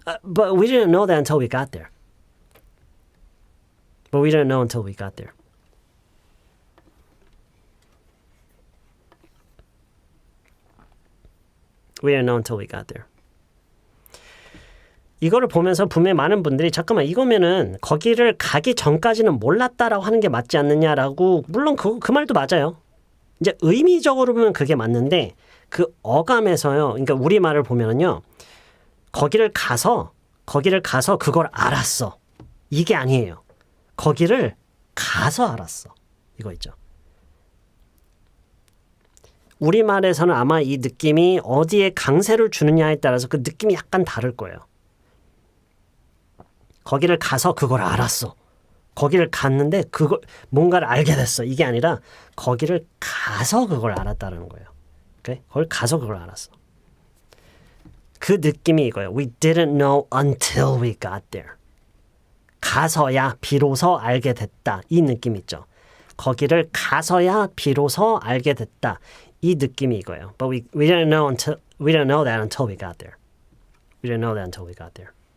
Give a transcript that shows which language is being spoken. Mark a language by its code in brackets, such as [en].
[en] But we didn't know that until we got there. But we didn't know until we got there. We didn't know until we got there. [ko] 이거를 보면서 분명히 많은 분들이 잠깐만 이거면은 거기를 가기 전까지는 몰랐다라고 하는 게 맞지 않느냐라고 물론 그 말도 맞아요. 이제 의미적으로 보면 그게 맞는데 그 어감에서요. 그러니까 우리말을 보면은요. 거기를 가서 그걸 알았어. 이게 아니에요. 거기를 가서 알았어. 이거 있죠. 우리말에서는 아마 이 느낌이 어디에 강세를 주느냐에 따라서 그 느낌이 약간 다를 거예요. 거기를 가서 그걸 알았어. 거기를 갔는데 그걸 뭔가를 알게 됐어. 이게 아니라 거기를 가서 그걸 알았다는 거예요. 오케이? 거길 가서 그걸 알았어. 그 느낌이 이거예요. [en] We didn't know until we got there. [ko] 가서야 비로소 알게 됐다. 이 느낌 있죠. 거기를 가서야 비로소 알게 됐다. 이 느낌이 이거예요. [en] But we didn't know that until we got there. We didn't know that until we got there.